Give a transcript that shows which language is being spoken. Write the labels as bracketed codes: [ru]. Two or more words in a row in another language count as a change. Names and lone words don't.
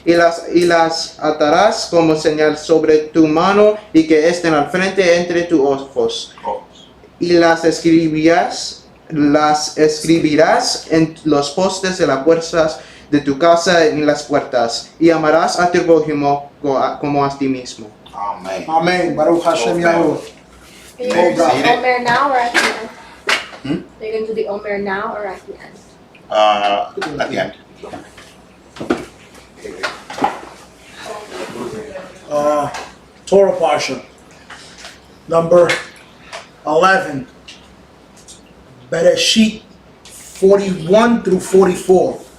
[es] y las atarás como señal sobre tu mano y que estén al frente entre tus ojos. Y las escribirás en los postes de las puertas de tu casa y en las puertas, y amarás a tu prójimo como a ti mismo. Amén. [he] אמן. ברוך השם [en] Amen. Yahuwah. Are you going to See do it? Omer now or at the end? Hmm? Are you going to do the Omer now or at the end? At the end. Torah Parsha, number 11, Beresheeth 41 through 44.